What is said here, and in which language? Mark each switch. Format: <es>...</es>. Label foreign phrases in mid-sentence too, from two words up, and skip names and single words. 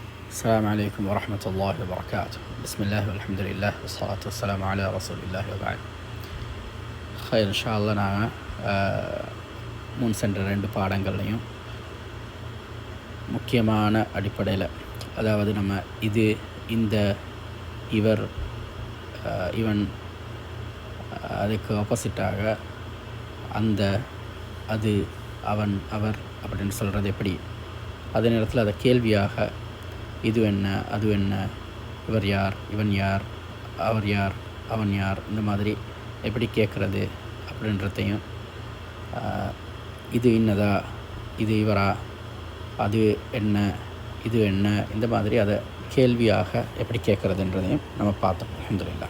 <ar>السلام عليكم ورحمة الله وبركاته. بسم الله والحمد لله والصلاة والسلام على رسول الله وبعد. خير إن شاء الله.</ar> <ta>நாங்கள் முன் சென்ற 2 பாடங்கள்லையும் முக்கியமான அடிப்படையில், அதாவது நம்ம இது, இந்த, இவர், இவன், அதுக்கு ஆப்போசிட்டாக அந்த, அது, அவன், அவர் அப்படின்னு சொல்கிறது எப்படி, அதே நேரத்தில் அதை கேள்வியாக இது என்ன, அது என்ன, இவர் யார், இவன் யார், அவர் யார், அவன் யார், இந்த மாதிரி எப்படி கேட்குறது அப்படின்றதையும், இது இன்னதா, இது இவரா, அது என்ன, இது என்ன, இந்த மாதிரி அதை கேள்வியாக எப்படி கேட்குறதுன்றதையும் நம்ம பார்த்தோம் அல்ஹம்துலில்லாஹ்.</ta>